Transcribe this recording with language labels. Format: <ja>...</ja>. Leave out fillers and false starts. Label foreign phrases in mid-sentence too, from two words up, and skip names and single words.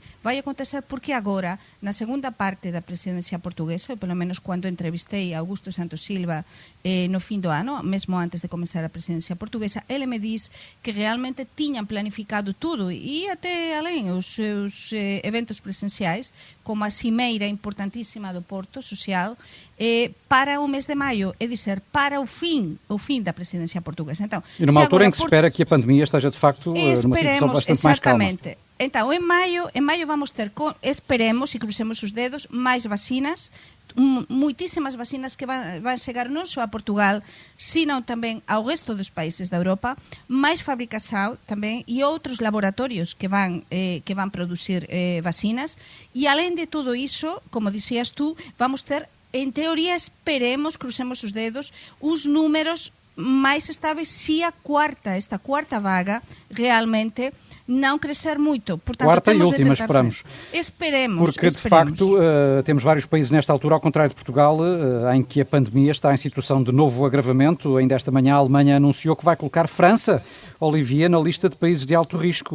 <gl>Vai acontecer porque agora, na segunda parte da presidencia portuguesa, ou pelo menos cando entrevistei a Augusto Santos Silva no fin do ano, mesmo antes de comenzar a presidencia portuguesa, ele me diz que realmente tiñan planificado tudo e até alén os seus eventos presenciais, como a cimeira importantísima do Porto Social,</gl> <pt>para o mês de maio, é dizer, para o fim da presidencia portuguesa. Então, e numa altura em que se espera que a pandemia esteja de facto numa situação bastante mais calma. Exatamente. Então,</pt> <gl>em maio vamos ter, esperemos e crucemos os dedos, máis vacinas, muitísimas vacinas que van chegar non só a Portugal, sino tamén ao resto dos países da Europa, máis fabricação tamén e outros laboratorios que van producir vacinas, e além de tudo iso, como dixías tú, vamos ter, en teoría, esperemos, crucemos os dedos, os números máis estáveis se esta quarta vaga realmente</gl> <pt>não crescer muito. Portanto, quarta e última, esperamos. Esperemos. Porque, de facto, temos vários países nesta altura, ao contrário de Portugal, em que a pandemia está em situação de novo agravamento. Ainda esta manhã a Alemanha anunciou que vai colocar França, Olivier, na lista de países de alto risco.</pt>